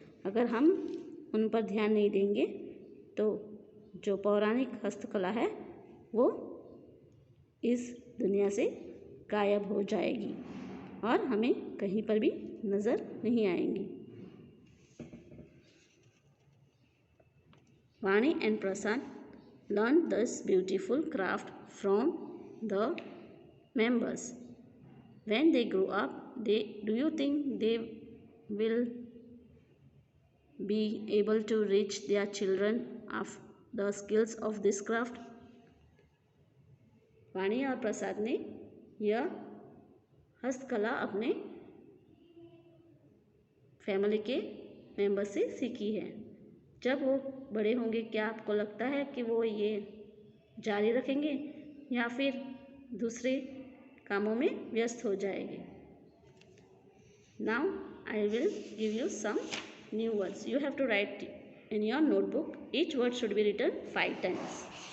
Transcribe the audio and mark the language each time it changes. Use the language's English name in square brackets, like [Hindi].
[Hindi] अगर हम उन पर ध्यान नहीं देंगे तो जो पौराणिक हस्तकला है वो इस दुनिया से गायब हो जाएगी और हमें कहीं पर भी नज़र नहीं आएंगी। [English] Vani and Prasad learned this beautiful craft from the members. When they grow up, do you think they will be able to reach their children of the skills of this craft? [Hindi] वाणी और प्रसाद ने यह हस्तकला अपने family के member से सीखी है। जब वो बड़े होंगे क्या आपको लगता है कि वो ये जारी रखेंगे या फिर दूसरे कामों में व्यस्त हो जाएंगे? [English] Now I will give you some new words. You have to write in your notebook. Each word should be written 5 times.